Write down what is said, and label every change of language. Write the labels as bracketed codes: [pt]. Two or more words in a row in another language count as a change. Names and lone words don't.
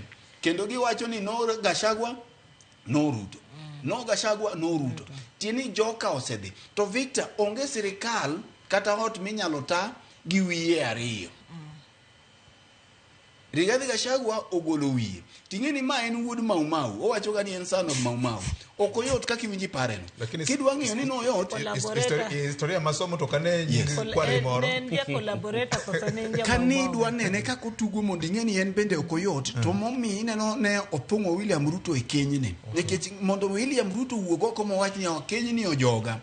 [luo] Kendo giwacho ni no Gachagua no Ruto. No Gachagua no Ruto. Tieni joka osedhi. To Victor onge sirikal kata hot minyalo ta gi wiye ariyo. Rigathi Gachagua ogolo wiye. Ting'eni ma en wuod Mau. Owacho ga ni en [en] son of Mau. [luo] Okoyot kaka iwinji pareno. Kidwa ng'iyo ni no yot. Historia masomo to kane kware moro. Ne collaborator koso ne nja. Kani dwa nene kaka otugo mondo ing'eni en bende okoyot. To momi ineno ne othung'o William Ruto e kenyni. Nikech mondo William Ruto wuog oko mowach ni kenyni ojoga.